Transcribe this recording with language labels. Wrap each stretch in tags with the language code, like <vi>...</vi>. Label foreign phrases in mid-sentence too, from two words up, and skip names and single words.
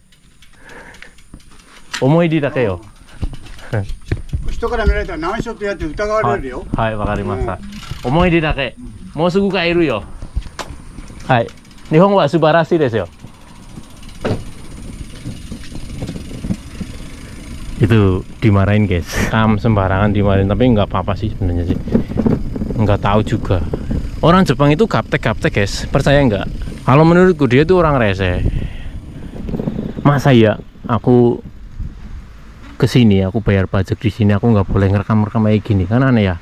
<ja>思い出だけよ。人から見られたら何しようってやって疑われるよ。はい、わかりました。思い出だけ。もうすぐ帰るよ。はい。日本は素晴らしいですよ。</ja> <id>Itu dimarahin guys, sembarangan dimarahin, tapi nggak apa-apa sih sebenarnya sih, nggak tahu juga. Orang Jepang itu gaptek guys, percaya nggak? Kalau menurutku dia itu orang rese. Masa ya aku kesini, aku bayar pajak di sini, aku nggak boleh ngerekam kayak gini, kan aneh ya.</id>